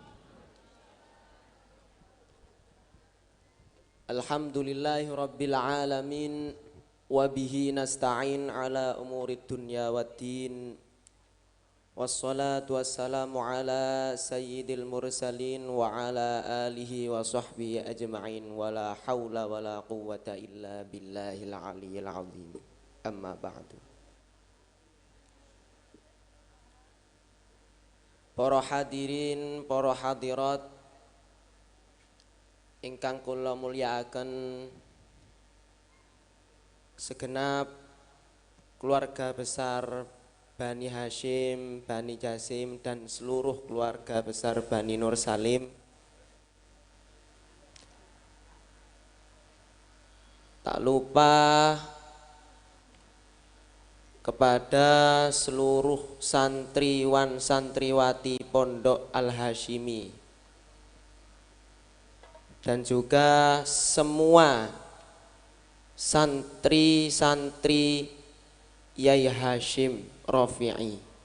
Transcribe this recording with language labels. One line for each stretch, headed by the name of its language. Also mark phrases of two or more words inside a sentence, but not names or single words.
Arabic: الحمد لله رب العالمين وبه نستعين على أمور الدنيا والدين. والصلاة والسلام على سيد المرسلين وعلى آله وصحبه أجمعين ولا حول ولا قوة إلا بالله العلي العظيم. أما بعد.
Javanese: Para hadirin, para hadirat ingkang kula mulyakaken,
Indonesian: segenap keluarga besar Bani Hashim, Bani Jasim dan seluruh keluarga besar Bani Nur Salim. Tak lupa kepada seluruh santriwan santriwati Pondok Al-Hashimi dan juga semua santri-santri Yai Hashim Rafi'i.